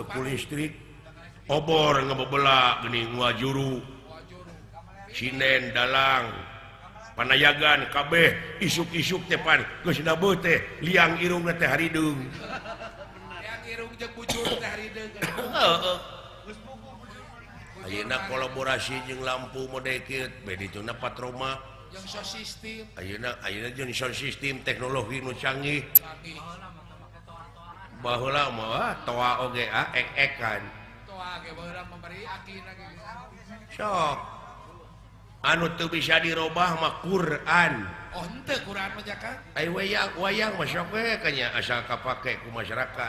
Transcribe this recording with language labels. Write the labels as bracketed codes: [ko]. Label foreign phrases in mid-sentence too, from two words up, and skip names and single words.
[su] teu listrik obor ngabebeula geuning ngajuru sinden dalang panayagan kabeh isuk-isuk teh pan geus dabeuh teh liang irungna teh harideung. Yang irung jeung bujur teh harideung. Heeh. Ayeuna kolaborasi jeung lampu mode kieu bedituna patroma. Jeung sound system. Ayeuna jeung sound system teknologi nu canggih. Canggih. Baheula mah toa oge ek-ekan. Toa ge baheula memberi akina ge. Sok. Anu teu bisa dirobah mah Quran. Oh henteu Quran mah Kang. Ai wayang masuk we kanya asal kapake ku masyarakat.